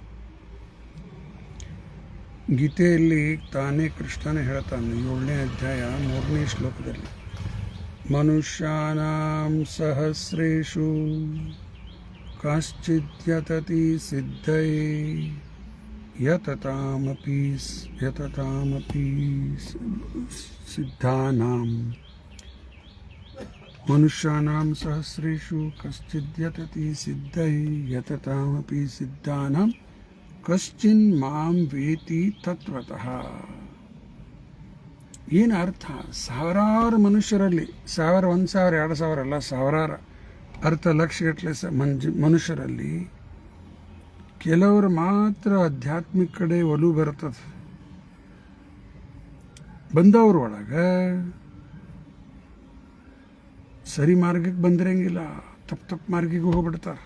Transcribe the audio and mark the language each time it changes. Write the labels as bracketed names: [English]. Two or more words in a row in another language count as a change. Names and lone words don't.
[Kannada] ಗೀತೆಯಲ್ಲಿ ತಾನೇ ಕೃಷ್ಣನೇ ಹೇಳ್ತಾನೆ 7ನೇ ಅಧ್ಯಾಯ 3ನೇ ಶ್ಲೋಕದಲ್ಲಿ, [Sanskrit] ಮನುಷ್ಯಾನಾಂ ಸಹಸ್ರೇಷು ಕಾಶ್ಚಿದ್ಯತತಿ ಸಿದ್ಧಯೇ ಯತತಾಮಪಿ ಸಿದ್ಧಾನಾಂ. ಮನುಷ್ಯಾನಾಂ ಸಹಸ್ರೇಷು ಕಶ್ಚಿದ್ಯತತಿ ಸಿದ್ಧಯೇ ಯತತಾಮಪಿ ಸಿದ್ಧಾನಾಂ ಕಶ್ಚಿನ್ ಮಾಂ ವೇತಿ ತತ್ವತಃ. [Kannada] ಏನು ಅರ್ಥ? ಸಾವಿರಾರು ಮನುಷ್ಯರಲ್ಲಿ, 1000, 1000, 2000 ಅಲ್ಲ, ಸಾವಿರಾರು ಅರ್ಥ ಲಕ್ಷಗಟ್ಟಲೆ ಮನುಷ್ಯರಲ್ಲಿ ಕೆಲವರು ಮಾತ್ರ ಆಧ್ಯಾತ್ಮಿಕ ಕಡೆ ಒಲವು ಬರ್ತದೆ. ಬಂದವ್ರ ಒಳಗೆ ಸರಿ ಮಾರ್ಗಕ್ಕೆ ಬಂದಿರಂಗಿಲ್ಲ, ತಪ್ಪು ಮಾರ್ಗಿಗೆ ಹೋಗ್ಬಿಡ್ತಾರೆ.